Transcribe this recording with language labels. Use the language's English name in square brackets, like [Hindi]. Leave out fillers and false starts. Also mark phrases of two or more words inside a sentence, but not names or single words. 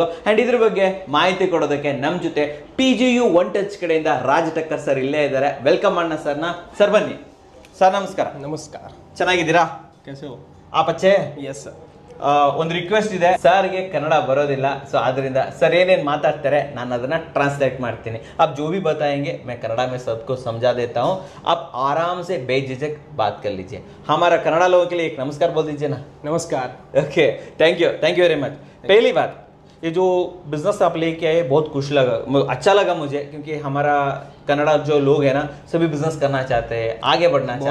[Kannada] ಆ್ಯಂಡ್ ಇದ್ರ ಬಗ್ಗೆ ಮಾಹಿತಿ ಕೊಡೋದಕ್ಕೆ ನಮ್ಮ ಜೊತೆ PGU ಒನ್ ಟಚ್ ಕಡೆಯಿಂದ ರಾಜ್ ಟಕ್ಕರ್ ಸರ್ ಇಲ್ಲೇ ಇದ್ದಾರೆ. ವೆಲ್ಕಮ್ ಅಣ್ಣ ಸರ್ನ. ಸರ್ ಬನ್ನಿ. ಸರ್ ನಮಸ್ಕಾರ. ನಮಸ್ಕಾರ. ಚೆನ್ನಾಗಿದ್ದೀರಾ? ಆಪಚ್ಚೆ. [English] yes sir. [Kannada] ಒಂದು ರಿಕ್ವೆಸ್ಟ್ ಇದೆ, ಸರ್ಗೆ ಕನ್ನಡ ಬರೋದಿಲ್ಲ, ಸೊ ಆದ್ರಿಂದ ಸರ್ ಏನೇನು ಮಾತಾಡ್ತಾರೆ ನಾನು ಅದನ್ನ ಟ್ರಾಂಸ್ಲೇಟ್ ಮಾಡ್ತೀನಿ. [Hindi] आप जो भी बताएंगे मैं कन्नड़ा में सबको समझा देता हूँ, आप आराम से बेझिझक बात कर लीजिए. हमारा कन्नड़ा लोगों के लिए एक नमस्कार बोल दीजिए ना. नमस्कार. [English] okay, thank you very much. [Hindi] पहली बात, ये जो बिजनेस आप लेके आए बहुत खुश लगा, अच्छा लगा मुझे, क्योंकि हमारा कन्नड़ा जो लोग हैं ना, सभी बिजनेस करना चाहते हैं, आगे बढ़ना चाहते हैं.